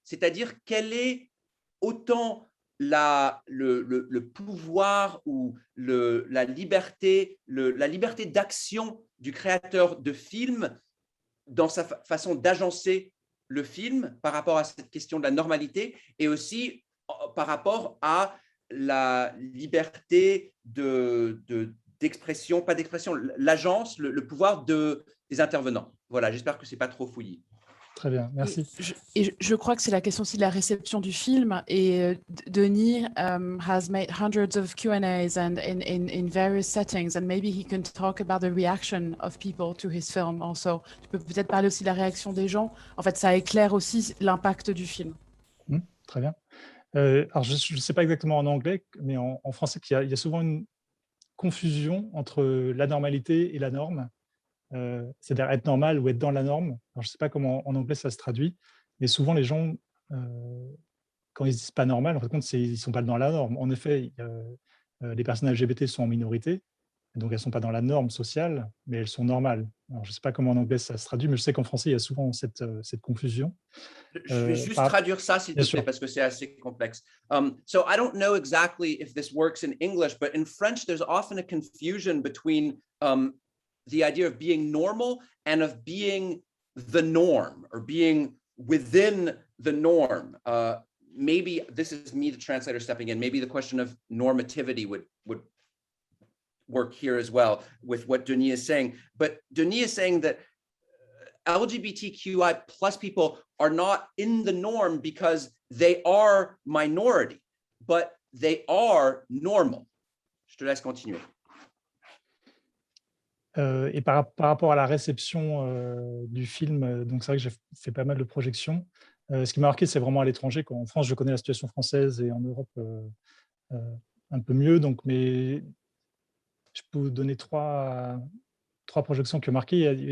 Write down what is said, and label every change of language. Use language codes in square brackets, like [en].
[fr] C'est-à-dire, quel est autant le pouvoir ou la liberté d'action du créateur de film dans sa façon d'agencer le film par rapport à cette question de la normalité, et aussi par rapport à la liberté d'expression, pas d'expression, l'agence, le pouvoir des intervenants. Voilà, j'espère que ce n'est pas trop fouillis. Très bien, merci. Et je crois que c'est la question aussi de la réception du film. [en] Et Denis has made hundreds of Q&As and in various settings, and maybe he can talk about the reaction of people to his film also. [fr] Tu peux peut-être parler aussi de la réaction des gens. En fait, ça éclaire aussi l'impact du film. Très bien. Alors, je ne sais pas exactement en anglais, mais en français, il y a souvent une confusion entre la normalité et la norme. C'est-à-dire être normal ou être dans la norme. Alors, je ne sais pas comment en anglais ça se traduit, mais souvent les gens, quand ils disent pas normal, en fait, ils ne sont pas dans la norme. En effet, les personnes LGBT sont en minorité, donc elles ne sont pas dans la norme sociale, mais elles sont normales. Alors, je ne sais pas comment en anglais ça se traduit, mais je sais qu'en français, il y a souvent cette confusion. Je vais juste traduire ça, s'il te plaît, parce que c'est assez complexe. [en] So I don't know exactly if this works in English, but in French, there's often a confusion between the idea of being normal and of being the norm, or being within the norm. Maybe this is me, the translator, stepping in. Maybe the question of normativity would work here as well with what Denis is saying. But Denis is saying that LGBTQI plus people are not in the norm because they are minority, but they are normal. [fr] Je te laisse continuer. Et par rapport à la réception du film, donc c'est vrai que j'ai fait pas mal de projections. Ce qui m'a marqué, c'est vraiment à l'étranger. En France, je connais la situation française, et en Europe, un peu mieux. Donc, mais je peux vous donner trois projections qui ont marqué.